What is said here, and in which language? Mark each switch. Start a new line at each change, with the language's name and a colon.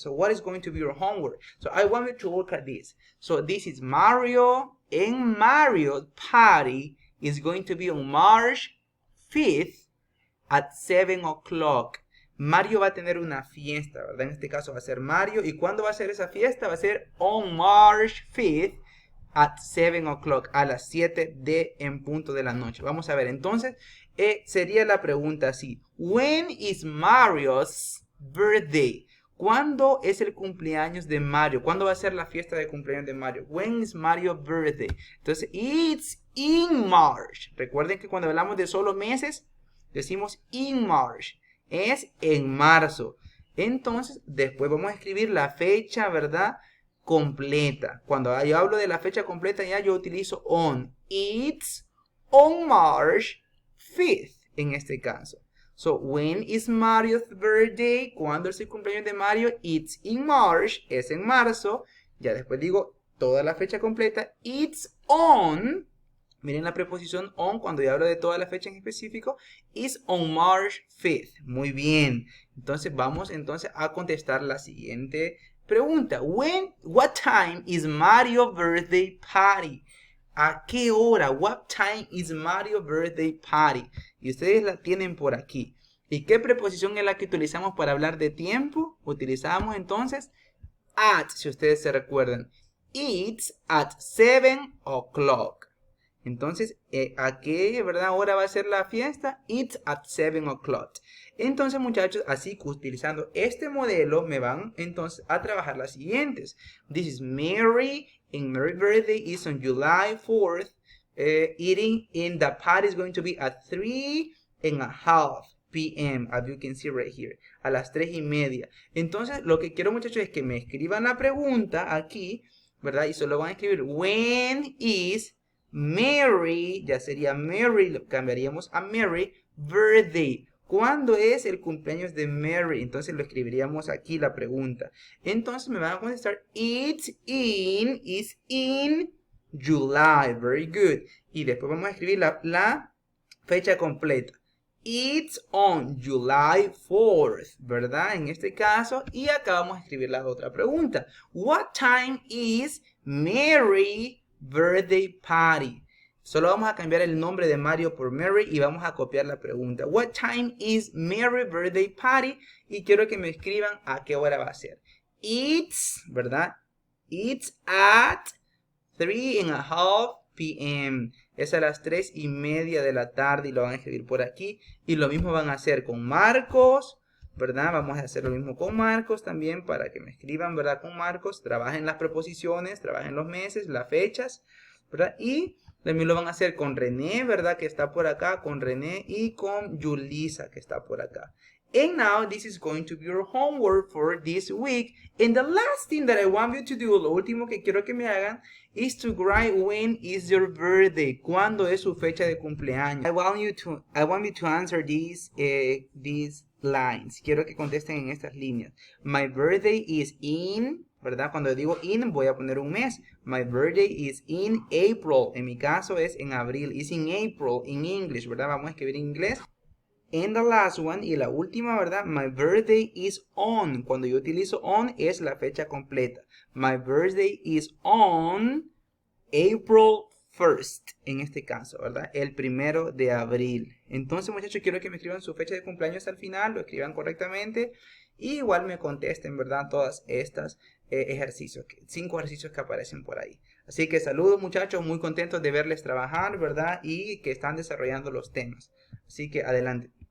English: So what is going to be your homework? So I want you to look at this. So this is Mario, and Mario's party is going to be on March 5th at 7 o'clock.
Spanish: Mario va a tener una fiesta, ¿verdad? En este caso va a ser Mario. ¿Y cuándo va a ser esa fiesta? Va a ser
English: on March 5th.
Spanish: At 7 o'clock, a las 7 en punto de la noche. Vamos a ver, entonces, sería la pregunta así.
English: When is Mario's birthday?
Spanish: ¿Cuándo es el cumpleaños de Mario? ¿Cuándo va a ser la fiesta de cumpleaños de Mario?
English: When is Mario's birthday? Entonces, it's in March.
Spanish: Recuerden que cuando hablamos de solo meses, decimos
English: in March.
Spanish: Es en marzo. Entonces, después vamos a escribir la fecha, ¿verdad? Completa. Cuando yo hablo de la fecha completa, ya yo utilizo on.
English: It's on March 5th,
Spanish: en este caso.
English: So, when is Mario's birthday?
Spanish: ¿Cuándo es el cumpleaños de Mario?
English: It's in March,
Spanish: es en marzo. Ya después digo toda la fecha completa.
English: It's on
Spanish: Miren la preposición on cuando yo hablo de toda la fecha en específico.
English: Is on March 5th.
Spanish: Muy bien. Entonces vamos entonces a contestar la siguiente pregunta.
English: What time is Mario birthday party?
Spanish: ¿A qué hora?
English: What time is Mario birthday party?
Spanish: Y ustedes la tienen por aquí. ¿Y qué preposición es la que utilizamos para hablar de tiempo? Utilizamos entonces at, si ustedes se recuerdan.
English: It's at 7 o'clock.
Spanish: Entonces, ¿a qué, verdad, hora va a ser la fiesta?
English: It's at 7 o'clock.
Spanish: Entonces, muchachos, así que utilizando este modelo me van entonces a trabajar las siguientes.
English: This is Mary, and Mary's birthday is on July 4th. Eating in the party is going to be at 3:30 p.m. as you can see right here.
Spanish: A las 3:30. Entonces, lo que quiero, muchachos, es que me escriban la pregunta aquí, ¿verdad? Y solo van a escribir
English: when is Mary,
Spanish: ya sería Mary, lo cambiaríamos a Mary, birthday. ¿Cuándo es el cumpleaños de Mary? Entonces lo escribiríamos aquí la pregunta. Entonces me van a contestar,
English: is in July. Very good.
Spanish: Y después vamos a escribir la fecha completa.
English: It's on July 4th,
Spanish: ¿verdad? En este caso. Y acá vamos a escribir la otra pregunta.
English: What time is Mary birthday party?
Spanish: Solo vamos a cambiar el nombre de Mario por Mary y vamos a copiar la pregunta.
English: What time is Mary birthday party?
Spanish: Y quiero que me escriban a qué hora va a ser. It's, ¿verdad?
English: It's at 3:30 p.m.
Spanish: Es a las 3:30 de la tarde y lo van a escribir por aquí. Y lo mismo van a hacer con Marcos, ¿verdad? Vamos a hacer lo mismo con Marcos también para que me escriban, ¿verdad? Con Marcos, trabajen las preposiciones, trabajen los meses, las fechas, ¿verdad? Y también lo van a hacer con René, ¿verdad? Que está por acá, con René y con Yulisa, que está por acá.
English: And now this is going to be your homework for this week. And the last thing that I want you to do,
Spanish: lo último que quiero que me hagan,
English: is to write when is your birthday.
Spanish: ¿Cuándo es su fecha de cumpleaños?
English: I want you to answer these lines.
Spanish: Quiero que contesten en estas líneas.
English: My birthday is in,
Spanish: ¿verdad? Cuando digo in, voy a poner un mes.
English: My birthday is in April.
Spanish: En mi caso es en abril.
English: Is in April, in English,
Spanish: ¿verdad? Vamos a escribir en inglés.
English: And the last one,
Spanish: y la última, ¿verdad?
English: My birthday is on.
Spanish: Cuando yo utilizo on, es la fecha completa.
English: My birthday is on April 1st.
Spanish: En este caso, ¿verdad? El 1 de abril. Entonces, muchachos, quiero que me escriban su fecha de cumpleaños al final. Lo escriban correctamente. Y igual me contesten, ¿verdad? Todas estas ejercicios. 5 ejercicios que aparecen por ahí. Así que saludos, muchachos. Muy contentos de verles trabajar, ¿verdad? Y que están desarrollando los temas. Así que adelante.